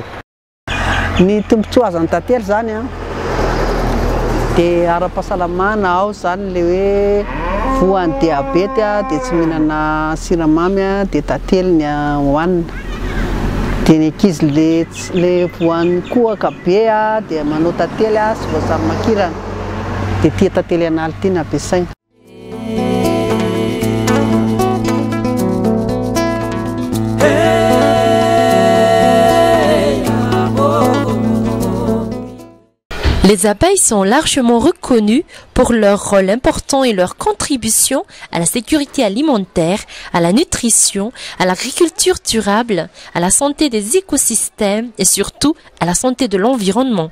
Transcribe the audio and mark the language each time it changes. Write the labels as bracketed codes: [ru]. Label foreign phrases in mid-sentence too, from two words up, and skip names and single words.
[mg] Ny tombontsoa azan'ny tantely zany dia ara-pahasalamana ao zany le hoe voan'ny diabety dia tsy mihinana siramamy dia tantely ny hohanina. Dia ny ankizy le voan'ny kohaka be dia manao tantely sy voasary makirana dia tia tantely anala ity ny ampiasaina. [fr] Les abeilles sont largement reconnues pour leur rôle important et leur contribution à la sécurité alimentaire, à la nutrition, à l'agriculture durable, à la santé des écosystèmes et surtout à la santé de l'environnement.